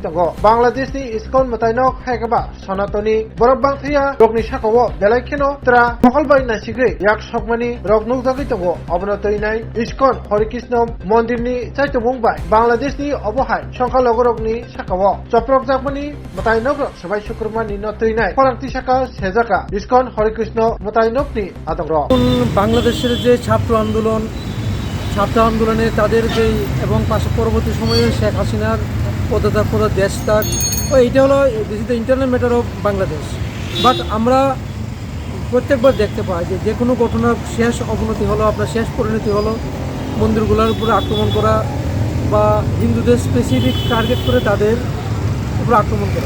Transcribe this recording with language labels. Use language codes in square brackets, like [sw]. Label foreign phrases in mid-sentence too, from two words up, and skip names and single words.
[trp] Tongo Bangladesh ni Iskon Mwtainok Haigaba Sonatoni Borobang Thia Rogni Shakawo Belaikino Tra Mokolbai Nasigri Yak Sokmani Rognuk Dagi Tongo Obnotoinai Iskon Horikisnom Mondirni Chaito Mumbai Bangladesh ni Obohai Sonkalogorogni Shakawo Choprojagmani Mwtainok Swbai Sukrubani Notoinai Khorang Tisaka Sejaka Iskon Horikisno Mwtainok ni Adong [bn] বাংলাদেশের যে ছাত্র আন্দোলনে তাদের যে এবং পরবর্তী সময়ে শেখ হাসিনার পদত্যাগ দেশ ত্যাগ এইটা হলো [en] this is the internal matter of Bangladesh. [bn] বাট আমরা প্রত্যেকবার দেখতে পাই যে কোনো ঘটনার শেষ অবনতি হলো, আপনার শেষ পরিণতি হলো মন্দিরগুলোর উপরে আক্রমণ করা বা হিন্দুদের [en] specific target [bn] করে তাদের উপরে আক্রমণ করা।